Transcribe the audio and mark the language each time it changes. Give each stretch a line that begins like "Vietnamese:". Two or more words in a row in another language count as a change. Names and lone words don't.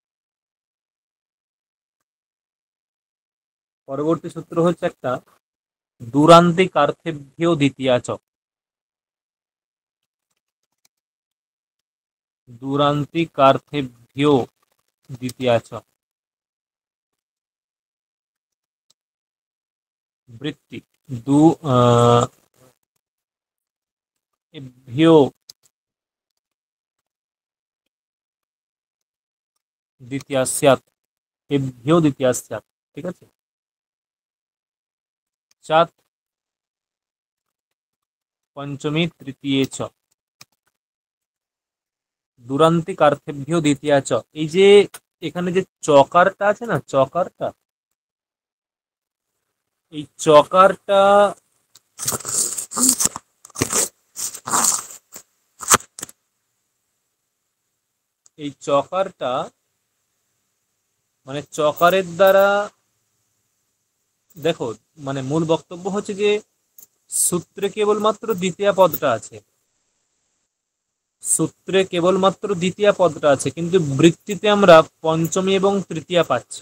Bangla: পরবর্তী সূত্র হচ্ছে একটা,
Sanskrit: দুরান্তিকার্থেভ্যো দ্বিতীয়া চ। দুরান্তিকার্থেভ্যো দ্বিতীয়া চ। বৃত্তি দু এভ্যো দ্বিতীয়া স্যাৎ। এভ্যো দ্বিতীয়া স্যাৎ।
Bangla: ঠিক আছে।
Sanskrit: চাত পঞ্চমী তৃতীয়ে চ। দুরান্তিকার্থেভ্যো দ্বিতীয়া চ।
Bangla: এই যে এখানে যে চকারটা আছে না, চকারটা, এই চকারটা এই চকারটা মানে চকারের দ্বারা দেখো, মানে মূল বক্তব্য হচ্ছে যে সূত্রে কেবলমাত্র দ্বিতীয় পদটা আছে, সূত্রে কেবলমাত্র দ্বিতীয় পদটা আছে, কিন্তু বৃত্তিতে আমরা পঞ্চমী এবং তৃতীয়া পাচ্ছি।